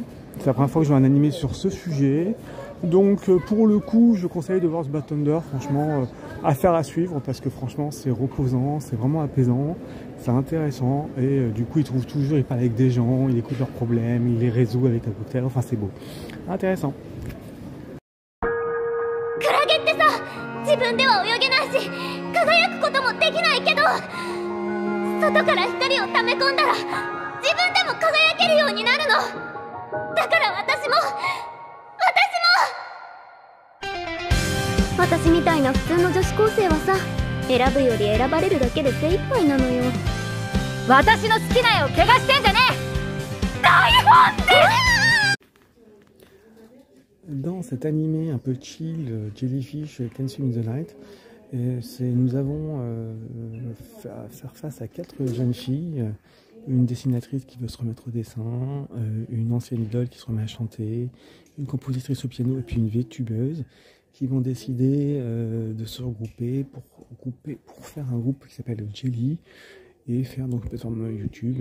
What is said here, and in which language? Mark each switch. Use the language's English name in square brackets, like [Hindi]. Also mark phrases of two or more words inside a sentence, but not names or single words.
[French] C'est la première fois que je vois un animé sur ce sujet. Donc pour le coup, je conseille de voir ce Bartender, franchement, affaire à suivre, parce que franchement c'est reposant, c'est vraiment apaisant, c'est intéressant, et du coup il trouve toujours, il parle avec des gens, il écoute leurs problèmes, il les résout avec un cocktail, enfin c'est beau, intéressant. [Japanese] クラゲってさ、自分では泳げないし輝くこともできないけど、外から光を溜め込んだら自分でも輝けるようになるの。だから私みたいな普通の女子高生はさ、選ぶより選ばれるだけで精一杯なのよ。私の好きな絵を怪我してんじゃねえ。大本で。 [French] Dans cet animé un peu chill, Jellyfish Consume in the Night, nous avons à faire face à 4 jeunes filles, une dessinatrice qui veut se remettre au dessin, une ancienne idole qui se remet à chanter, une compositrice au piano et puis une VTubeuse qui vont décider de se regrouper pour faire un groupe qui s'appelle Jelly et faire donc une plateforme YouTube.